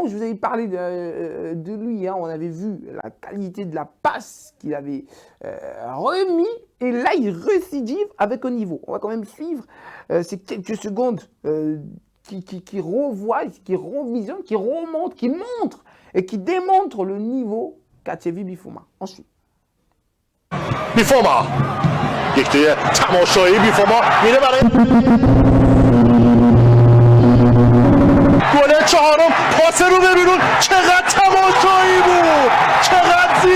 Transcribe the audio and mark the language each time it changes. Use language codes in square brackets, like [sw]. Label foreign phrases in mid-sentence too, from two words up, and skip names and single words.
[fr] Je vous avais parlé de lui. On avait vu la qualité de la passe qu'il avait remis. Et là, il récidive avec un niveau. On va quand même suivre ces quelques secondes qui revoient, qui revisionnent, qui remontent, qui montrent et qui démontre le niveau qu'a Thierry Bifouma. Ensuite. [fa] بیفوما یک توی تماشایی بیفوما میره برای گل چهارم پاس رو به بیرون چقدر تماشایی بود چقدر